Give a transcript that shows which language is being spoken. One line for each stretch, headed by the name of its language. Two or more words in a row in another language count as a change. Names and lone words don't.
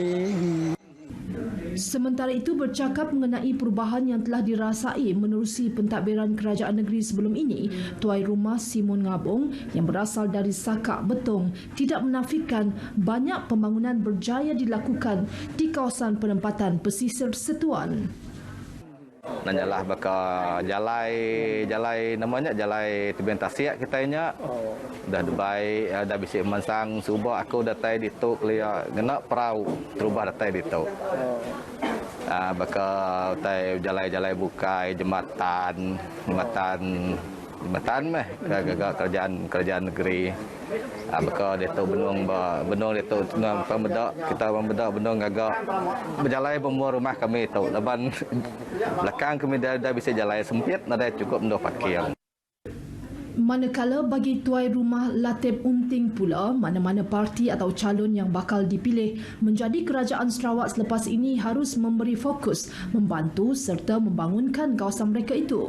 Malay: Sementara itu bercakap mengenai perubahan yang telah dirasai menerusi pentadbiran kerajaan negeri sebelum ini, Tuai Rumah Simon Ngabong yang berasal dari Sakak Betong tidak menafikan banyak pembangunan berjaya dilakukan di kawasan penempatan pesisir Setuan.
Iban: Nanyalah bakal jalai namanya jalai tebing tasiak kitanya dah baik dah bisik mansang subah aku datai dituk lia ngena perahu terubah datai dituk bakal tai jalai bukai jembatan meh kerajaan negeri bakal deto benung deto pembedak kita pembedak benung agak berjalai pembuat rumah kami tu depan belakang kami dah bisa jalai sempit ada cukup untuk parkir.
Malay: Manakala bagi tuai rumah Latif Unting pula, mana-mana parti atau calon yang bakal dipilih menjadi kerajaan Sarawak selepas ini harus memberi fokus membantu serta membangunkan kawasan mereka itu.